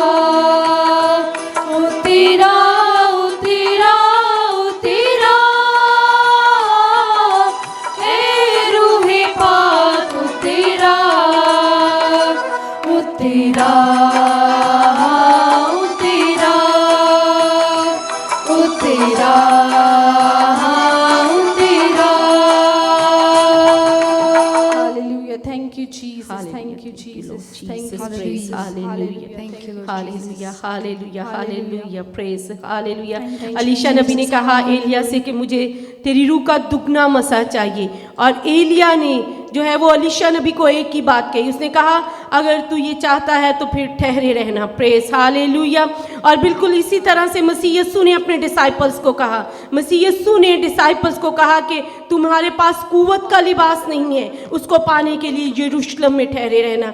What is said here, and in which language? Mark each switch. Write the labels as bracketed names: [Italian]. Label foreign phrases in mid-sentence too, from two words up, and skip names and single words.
[Hindi] तेरा तेरा तेरा ए रूहे पाक तेरा तेरा तेरा [English] Hallelujah. Thank you, Jesus. Thank you, Jesus. Thank you, praise. Hallelujah. Thank you, Lord Hallelujah. Hallelujah. Hallelujah. Praise. Hallelujah. [Hindi] अलीशा नबी ने कहा एलिया से कि मुझे तेरी रूह का दुगना मसा चाहिए, और एलिया ने जो है वो अलीशा नबी को एक ही बात कही। उसने कहा अगर तू ये चाहता है तो फिर ठहरे रहना। [English] Praise Hallelujah. [Hindi] और बिल्कुल इसी तरह से मसीह यीशु ने अपने डिसाइपल्स को कहा, मसीह यीशु ने डिसाइपल्स को कहा कि तुम्हारे पास कुव्वत का लिबास नहीं है, उसको पाने के लिए यरूशलेम में ठहरे रहना।